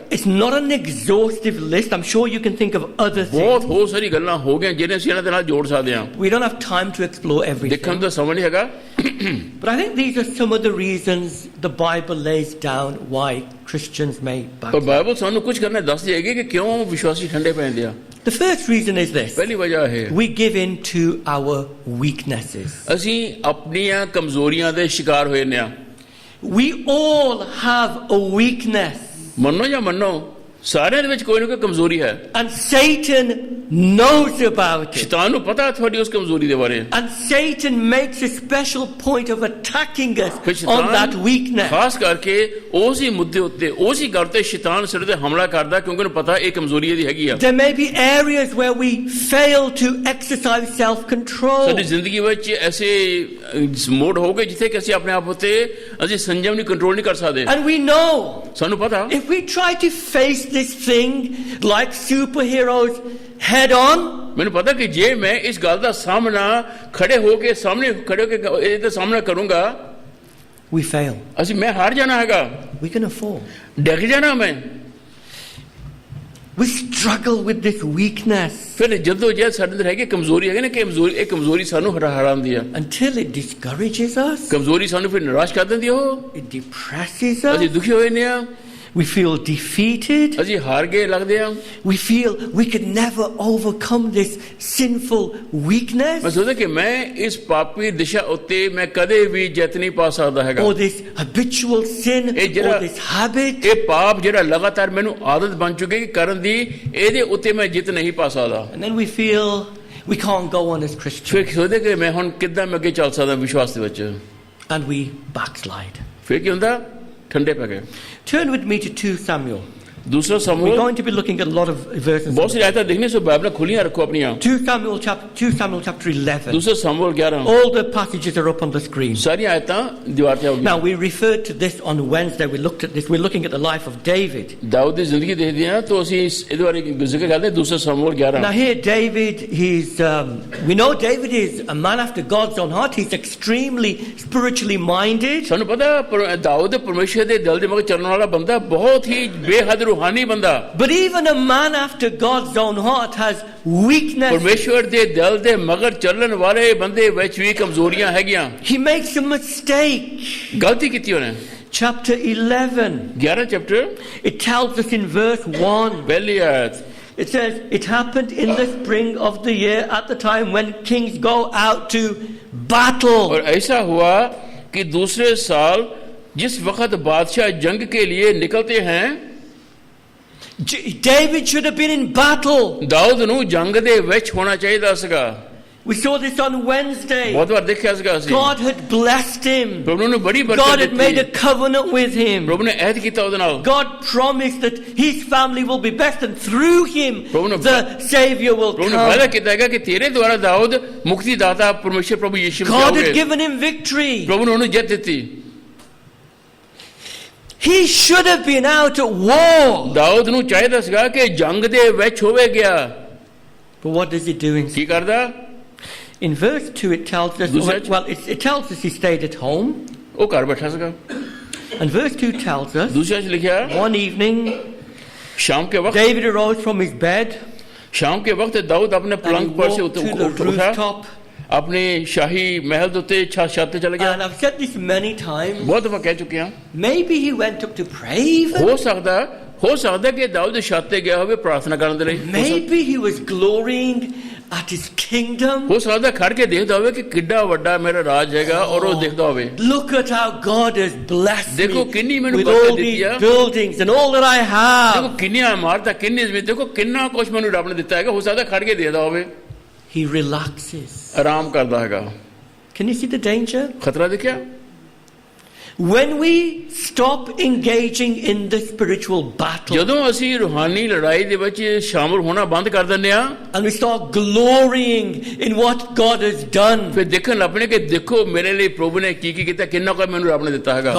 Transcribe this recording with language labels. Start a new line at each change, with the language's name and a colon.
English: It's not an exhaustive list. I'm sure you can think of other
Punjabi: ਬਹੁਤ
English: things.
Punjabi: ਹੋਰ ਸਾਰੀ ਗੱਲਾਂ ਹੋ ਗਈਆਂ ਜਿਹੜੀਆਂ ਅਸੀਂ ਇਹਨਾਂ ਦੇ ਨਾਲ ਜੋੜ ਸਕਦੇ ਹਾਂ।
English: We don't have time to explore
Punjabi: ਦੇਖਣ
English: everything.
Punjabi: ਦਾ ਸਮਾਂ ਨਹੀਂ ਹੈਗਾ।
English: But I think these are some of the reasons the Bible lays down why Christians may
Punjabi: ਪਰ
English: backslide.
Punjabi: ਬਾਈਬਲ ਸਾਨੂੰ ਕੁਝ ਕਰਨਾ ਦੱਸਦੀ ਹੈਗੀ ਕਿ ਕਿਉਂ ਵਿਸ਼ਵਾਸੀ ਠੰਡੇ ਪੈ ਜਾਂਦੇ ਆ।
English: The first reason is this.
Punjabi: ਪਹਿਲੀ ਵਜ੍ਹਾ ਹੈ
English: We give in to our weaknesses.
Punjabi: ਅਸੀਂ ਆਪਣੀਆਂ ਕਮਜ਼ੋਰੀਆਂ ਦੇ ਸ਼ਿਕਾਰ ਹੋਏ ਨੇ ਆ।
English: We all have a weakness.
Punjabi: ਮੰਨੋ ਜਾਂ ਮੰਨੋ ਸਾਰਿਆਂ ਦੇ ਵਿੱਚ ਕੋਈ ਨਾ ਕੋਈ ਕਮਜ਼ੋਰੀ ਹੈ।
English: And Satan knows about it.
Punjabi: ਸ਼ੈਤਾਨ ਨੂੰ ਪਤਾ ਹੈ ਤੁਹਾਡੀ ਉਸ ਕਮਜ਼ੋਰੀ ਦੇ ਬਾਰੇ।
English: And Satan makes a special point of attacking us
Punjabi: ਫਿਰ
English: on that weakness.
Punjabi: ਖਾਸ ਕਰਕੇ ਉਸ ਹੀ ਮੁੱਦੇ ਉੱਤੇ ਉਸ ਹੀ ਗੱਲ ਤੇ ਸ਼ੈਤਾਨ ਸਿਰ ਤੇ ਹਮਲਾ ਕਰਦਾ ਕਿਉਂਕਿ ਉਹਨੂੰ ਪਤਾ ਇਹ ਕਮਜ਼ੋਰੀ ਇਹਦੀ ਹੈਗੀ ਆ।
English: There may be areas where we fail to exercise self-control.
Punjabi: ਸਾਡੀ ਜ਼ਿੰਦਗੀ ਵਿੱਚ ਐਸੇ ਮੋੜ ਹੋਗੇ ਜਿੱਥੇ ਕਿ ਅਸੀਂ ਆਪਣੇ ਆਪ ਉੱਤੇ ਅਸੀਂ ਸੰਜਮ ਨਹੀਂ ਕੰਟਰੋਲ ਨਹੀਂ ਕਰ ਸਕਦੇ।
English: And we know
Punjabi: ਸਾਨੂੰ ਪਤਾ
English: if we try to face this thing like superheroes head on,
Punjabi: ਮੈਨੂੰ ਪਤਾ ਕਿ ਜੇ ਮੈਂ ਇਸ ਗੱਲ ਦਾ ਸਾਹਮਣਾ ਖੜੇ ਹੋ ਕੇ ਇਹਦਾ ਸਾਹਮਣਾ ਕਰੂੰਗਾ
English: we fail.
Punjabi: ਮੈਂ ਹਾਰ ਜਾਣਾ ਹੈਗਾ,
English: We're going to fall.
Punjabi: ਡਿੱਗ ਜਾਣਾ ਮੈਂ।
English: We struggle with this weakness
Punjabi: ਫਿਰ ਜਦੋਂ ਜੇ ਸਾਡੇ ਅੰਦਰ ਹੈਗੀ ਕਮਜ਼ੋਰੀ ਹੈਗੀ ਨਾ ਕਿ ਕਮਜ਼ੋਰੀ ਸਾਨੂੰ ਹਰਾਉਂਦੀ ਆ
English: until it discourages us.
Punjabi: ਕਮਜ਼ੋਰੀ ਸਾਨੂੰ ਫਿਰ ਨਿਰਾਸ਼ ਕਰ ਦਿੰਦੀ ਉਹ
English: It depresses us.
Punjabi: ਅਸੀਂ ਦੁਖੀ ਹੋਏ ਨੇ ਆ
English: We feel defeated.
Punjabi: ਅਸੀਂ ਹਾਰ ਗਏ ਲੱਗਦੇ ਆ
English: We feel we could never overcome this sinful weakness
Punjabi: ਮੈਂ ਸੋਚਦਾ ਕਿ ਮੈਂ ਇਸ ਪਾਪੀ ਦਿਸ਼ਾ ਉੱਤੇ ਮੈਂ ਕਦੇ ਵੀ ਜਿੱਤ ਨਹੀਂ ਪਾ ਸਕਦਾ ਹੈਗਾ
English: or this habitual sin or this habit.
Punjabi: ਇਹ ਪਾਪ ਜਿਹੜਾ ਲਗਾਤਾਰ ਮੈਨੂੰ ਆਦਤ ਬਣ ਚੁੱਕੀ ਹੈ ਕਰਨ ਦੀ ਇਹਦੇ ਉੱਤੇ ਮੈਂ ਜਿੱਤ ਨਹੀਂ ਪਾ ਸਕਦਾ
English: And then we feel we can't go on as Christians
Punjabi: ਫਿਰ ਸੋਚਦੇ ਕਿ ਮੈਂ ਹੁਣ ਕਿੱਦਾਂ ਮੈਂ ਅੱਗੇ ਚੱਲ ਸਕਦਾ ਵਿਸ਼ਵਾਸ ਦੇ ਵਿੱਚ
English: and we backslide.
Punjabi: ਫਿਰ ਕੀ ਹੁੰਦਾ ਠੰਡੇ ਪੈ ਗਏ
English: Turn with me to 2 Samuel.
Hindi: दूसरा
English: We're
Hindi: समूह
English: going to be looking at a lot of verses.
Hindi: बहुत सी आयतें देखने से बाइबल खुलियां रखो अपनी
English: 2 Samuel chapter 11.
Hindi: दूसरा समूह 11
English: All the passages are up on the screen.
Hindi: सारी आयतें दीवार पे होगी
English: Now we referred to this on Wednesday. We looked at this. We're looking at the life of David.
Hindi: Dawood की जिंदगी देख दिया तो
Punjabi: ਅਸੀਂ ਇਹਦੇ ਬਾਰੇ ਜ਼ਿਕਰ ਕਰਦੇ ਹਾਂ
Hindi: दूसरा समूह 11
English: Now here David, we know David is a man after God's own heart. He's extremely spiritually minded.
Punjabi: ਸਾਨੂੰ ਪਤਾ ਦਾਊਦ ਪਰਮੇਸ਼ਰ ਦੇ ਦਿਲ ਦੇ ਮਗਰ ਚੱਲਣ ਵਾਲਾ ਬੰਦਾ ਬਹੁਤ ਹੀ ਬੇਹੱਦ ਰੂਹਾਨੀ ਬੰਦਾ
English: But even a man after God's own heart has weakness.
Punjabi: ਪਰਮੇਸ਼ਰ ਦੇ ਦਿਲ ਦੇ ਮਗਰ ਚੱਲਣ ਵਾਲੇ ਬੰਦੇ ਵਿੱਚ ਵੀ ਕਮਜ਼ੋਰੀਆਂ ਹੈਗੀਆਂ
English: He makes a mistake.
Punjabi: ਗਲਤੀ ਕੀਤੀ ਉਹਨੇ
English: Chapter 11.
Punjabi: 11 chapter
English: It tells us in verse 1.
Punjabi: ਪਹਿਲੀ ਆਇਤ
English: It says, it happened in the spring of the year at the time when kings go out to battle.
Hindi: और ऐसा हुआ कि दूसरे साल जिस वक्त बादशाह जंग के लिए निकलते हैं
English: David should have been in battle.
Punjabi: Dawood ਨੂੰ ਜੰਗ ਦੇ ਵਿੱਚ ਹੋਣਾ ਚਾਹੀਦਾ ਸੀਗਾ
English: We saw this on Wednesday.
Punjabi: ਬਹੁਤ ਵਾਰ ਦੇਖਿਆ ਸੀਗਾ ਅਸੀਂ
English: God had blessed him.
Punjabi: ਪ੍ਰਭੂ ਨੇ ਬੜੀ
English: God
Punjabi: ਬਰਕਤ
English: had made a
Punjabi: ਦਿੱਤੀ
English: covenant with him.
Punjabi: ਪ੍ਰਭੂ ਨੇ ਅਹਿਦ ਕੀਤਾ ਉਹਦੇ ਨਾਲ
English: God promised that his family will be blessed and through him the Savior will
Punjabi: ਪ੍ਰਭੂ ਨੇ ਵਾਅਦਾ
English: come.
Punjabi: ਕੀਤਾ ਹੈਗਾ ਕਿ ਤੇਰੇ ਦੁਆਰਾ ਦਾਊਦ ਮੁਕਤੀ ਦਾਤਾ ਪਰਮੇਸ਼ਰ ਪ੍ਰਭੂ ਯਿਸੂ ਮਸੀਹ
English: God had
Punjabi: ਹੋਗੇ
English: given him victory.
Punjabi: ਪ੍ਰਭੂ ਨੇ ਉਹਨੂੰ ਜਿੱਤ ਦਿੱਤੀ
English: He should have been out at war.
Punjabi: Dawood ਨੂੰ ਚਾਹੀਦਾ ਸੀਗਾ ਕਿ ਜੰਗ ਦੇ ਵਿੱਚ ਹੋਵੇ ਗਿਆ
English: But what does he do instead?
Punjabi: ਕੀ ਕਰਦਾ
English: In verse 2 it tells us, it tells us he stayed at home.
Punjabi: ਉਹ ਘਰ ਬੈਠਾ ਸੀਗਾ
English: And verse 2 tells us,
Punjabi: ਦੂਸਰਾ ਚ ਲਿਖਿਆ
English: one evening
Hindi: शाम के वक्त
English: David arose from his bed
Hindi: शाम के वक्त दाऊद अपने
English: and
Hindi: पलंग
English: he
Hindi: पर से
English: walked to the
Hindi: उठा
English: rooftop.
Hindi: अपने शाही महल
Punjabi: ਦੇ ਉੱਤੇ ਛੱਤ ਤੇ ਚਲਾ ਗਿਆ
English: And I've said this many times.
Punjabi: ਬਹੁਤ ਦਫਾ ਕਹਿ ਚੁੱਕੇ ਹਾਂ
English: Maybe he went up to pray even.
Punjabi: ਹੋ ਸਕਦਾ ਕਿ ਦਾਊਦ ਛੱਤ ਤੇ ਗਿਆ ਹੋਵੇ ਪ੍ਰਾਰਥਨਾ ਕਰਨ ਦੇ ਲਈ
English: Maybe he was glorying at his kingdom.
Punjabi: ਹੋ ਸਕਦਾ ਖੜ ਕੇ ਦੇਖਦਾ ਹੋਵੇ ਕਿ ਕਿੱਡਾ ਵੱਡਾ ਮੇਰਾ ਰਾਜ ਹੈਗਾ ਔਰ ਉਹ ਦੇਖਦਾ ਹੋਵੇ
English: Look at how God has blessed
Punjabi: ਦੇਖੋ
English: me
Punjabi: ਕਿੰਨੀ ਮੈਨੂੰ
English: with
Punjabi: ਬਰਕਤ
English: all
Punjabi: ਦਿੱਤੀ
English: these
Punjabi: ਆ
English: buildings and all that I
Punjabi: ਦੇਖੋ
English: have.
Punjabi: ਕਿੰਨੀਆਂ ਇਮਾਰਤਾਂ ਕਿੰਨੀ ਜ਼ਮੀਨ ਦੇਖੋ ਕਿੰਨਾ ਕੁਝ ਮੈਨੂੰ ਰੱਬ ਨੇ ਦਿੱਤਾ ਹੈਗਾ ਹੋ ਸਕਦਾ ਖੜ ਕੇ ਦੇਖਦਾ ਹੋਵੇ
English: He relaxes.
Punjabi: ਆਰਾਮ ਕਰਦਾ ਹੈਗਾ
English: Can you see the danger?
Punjabi: ਖਤਰਾ ਦੇਖਿਆ
English: When we stop engaging in the spiritual battle
Punjabi: ਜਦੋਂ ਅਸੀਂ ਰੂਹਾਨੀ ਲੜਾਈ ਦੇ ਵਿੱਚ ਸ਼ਾਮਲ ਹੋਣਾ ਬੰਦ ਕਰ ਦਿੰਦੇ ਆ
English: and we start glorying in what God has done.
Punjabi: ਫਿਰ ਦੇਖਣ ਲੱਪਣੇ ਕਿ ਦੇਖੋ ਮੇਰੇ ਲਈ ਪ੍ਰਭੂ ਨੇ ਕੀ ਕੀ ਕੀਤਾ ਕਿੰਨਾ ਕੁ ਮੈਨੂੰ ਰੱਬ ਨੇ ਦਿੱਤਾ ਹੈਗਾ